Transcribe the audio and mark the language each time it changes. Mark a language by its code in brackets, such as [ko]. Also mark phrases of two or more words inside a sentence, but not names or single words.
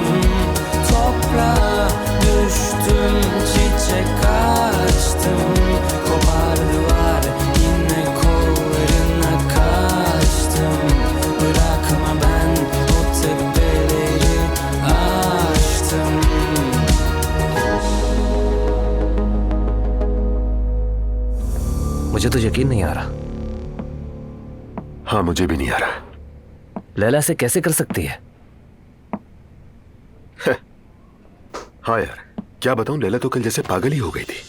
[tr] Toprağa düştüm, çiçek açtım. Kopardılar yine kollarına kaçtım. Bırakma ben o tepeleri aştım. [hi] मुझे तो यकीन नहीं आ रहा। हाँ, मुझे भी नहीं आ रहा। लैला से कैसे कर सकती है? हाँ यार, क्या बताऊं, लैला तो कल जैसे पागल ही हो गई थी।